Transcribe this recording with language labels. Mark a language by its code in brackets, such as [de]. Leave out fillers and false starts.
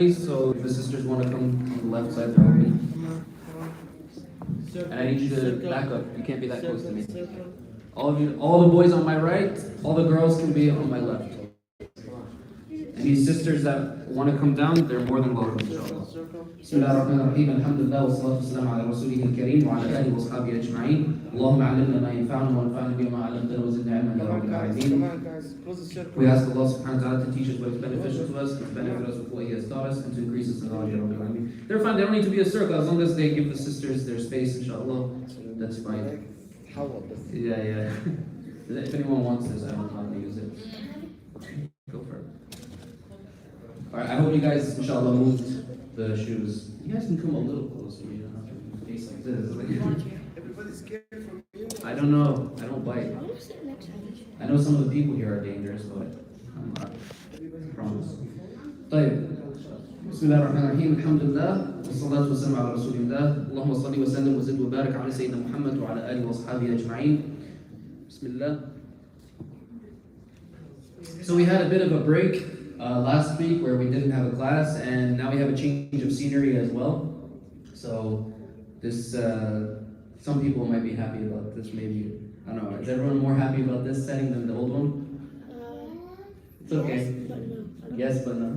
[en] So if the sisters want to come on the left side, they're open. And I need you to back up. You can't be that close to me. All of you, all the boys on my right, all the girls can be on my left. And these sisters that want to come down, they're more than welcome, inshallah. [ar] بسم الله الرحمن الرحيم الحمد لله والصلاة والسلام على رسوله الكريم وعلى آله وأصحابه أجمعين اللهم علمنا ما ينفعنا وانفعنا بما علمتنا وزدنا علما يا رب العالمين. [en] We ask Allah subhanahu wa ta'ala to teach us what is beneficial to us, to benefit us with what He has taught us, and to increase us in knowledge, ya Rabbil Alameen. They're fine, they don't need to be a circle as long as they give the sisters their space, inshallah. That's fine. Yeah. If anyone wants this, I don't know how to use it. Go for it. Alright, I hope you guys, inshallah, moved the shoes. You guys can come a little closer, you don't have to face like this. Everybody's scared from you. I don't know, I don't bite. I know some of the people here are dangerous, but I'm not. I promise. [ar] طيب. بسم الله الرحمن الرحيم الحمد لله والصلاة والسلام على رسول الله اللهم صل وسلم وزد وبارك على سيدنا محمد وعلى آله وأصحابه أجمعين. بسم الله. [en] So we had a bit of a break last week where we didn't have a class, and now we have a change of scenery as well. So this, some people might be happy about this. Maybe I don't know. Is everyone more happy about this setting than the old one? It's okay. Yes, but no.